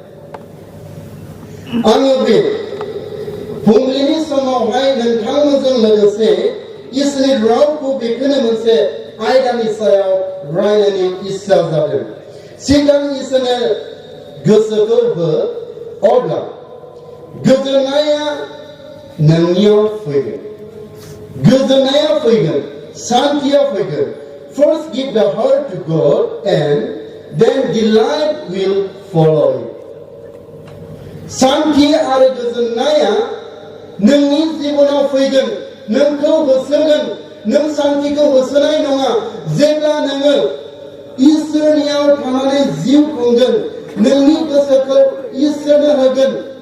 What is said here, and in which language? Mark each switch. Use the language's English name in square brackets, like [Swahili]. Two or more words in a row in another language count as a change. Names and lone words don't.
[Bodo] आङो बे फुंबिलिनि समावहाय नोंथांमोनजों लोगोसे इसोरनि रावखौ बेखौनो मोनसे आयदानि सायाव रायज्लायनो इस्सा जादों सिगां इसोरनो गोसोखौ हो अब्ला गोजोननाया नोंनियाव फैगोन गोजोननाया फैगोन शान्तिया फैगोन [English] first give the heart to God and then delight will follow you [Bodo] शान्ति आरो गोजोननाया नोंनि जिबनाव फैगोन नोंखौ होसोगोन नों शान्तिखौ होसोनाय नङा जेब्ला नोङो इसोरनियाव थानानै जिउ खुंगोन नोंनि गोसोखौ इसोरनो होगोन